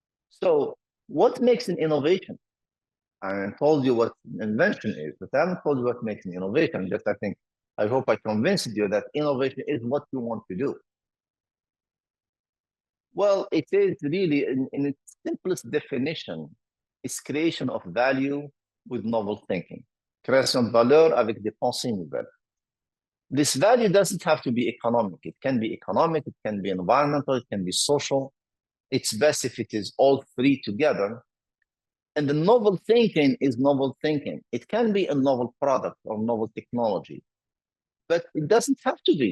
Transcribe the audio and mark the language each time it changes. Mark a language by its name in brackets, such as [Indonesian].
[English] So what makes an innovation? I told you what invention is, but I haven't told you what makes an innovation. Just I hope I convinced you that innovation is what you want to do. Well, it is really, in its simplest definition, it's creation of value with novel thinking. [French] Création de valeur avec des pensées nouvelles. [English] This value doesn't have to be economic. It can be economic, it can be environmental, it can be social. It's best if it is all three together. And the novel thinking is novel thinking. It can be a novel product or novel technology, but it doesn't have to be.